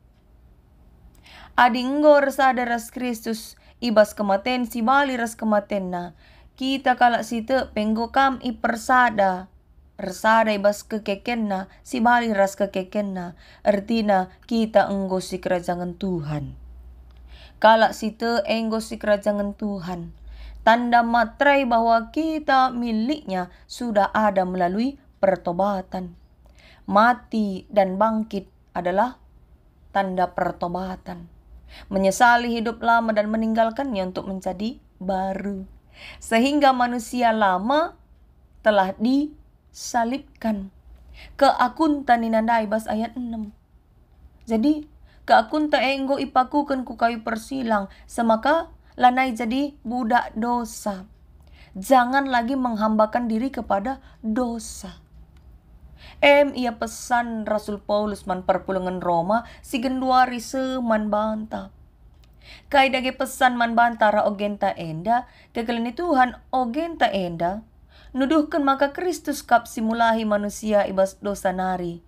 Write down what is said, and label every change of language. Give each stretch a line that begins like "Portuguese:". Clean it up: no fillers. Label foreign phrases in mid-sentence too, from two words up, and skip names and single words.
Batak Karo: Adinggo resada ras Kristus ibas kematen si bali ras kematen na kita kalak site penggo kam ipersada resada ibas kekeken na si bali ras kekeken na artina kita enggo si
Indonesian: kerajaan Tuhan.
Batak Karo: Kalak site enggo si
Indonesian: kerajaan Tuhan. Tanda materai bahwa kita miliknya sudah ada melalui pertobatan. Mati dan bangkit adalah tanda pertobatan. Menyesali hidup lama dan meninggalkannya untuk menjadi baru. Sehingga manusia lama telah disalibkan.
Batak Karo: Keakunta ninandai bas ayat 6. Jadi keakunta enggo ipakukan ku kayu persilang. Semaka lanai
Indonesian: jadi budak dosa. Jangan lagi menghambakan diri kepada dosa.
Batak Karo: Ia pesan Rasul Paulus man perpulungan Roma si genduari seman banta. Kai dage pesan man bantara ogenta enda, kekelini Tuhan ogenta enda, nuduhkan maka Kristus kap simulahi manusia ibas dosa nari.